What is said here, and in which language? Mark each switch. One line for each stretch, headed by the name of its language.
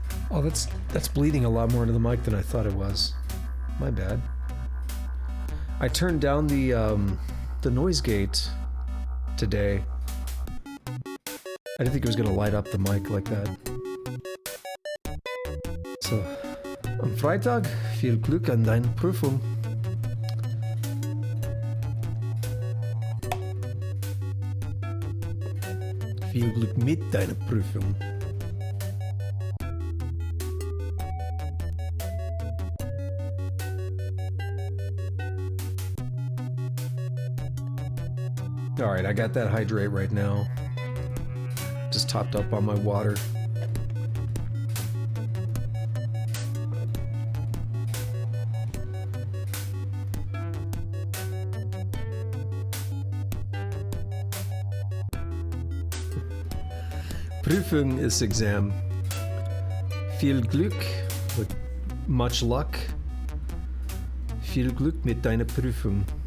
English: Oh, that's bleeding a lot more into the mic than I thought it was. My bad. I turned down the noise gate today. I didn't think it was gonna light up the mic like that.
German: So, am Freitag, viel Glück an deiner Prüfung. Viel Glück mit deiner Prüfung.
English: Alright, I got that hydrate right now. Just topped up on my water. Prüfung is exam.
German: Viel Glück,
English: with much luck.
German: Viel Glück mit deiner Prüfung.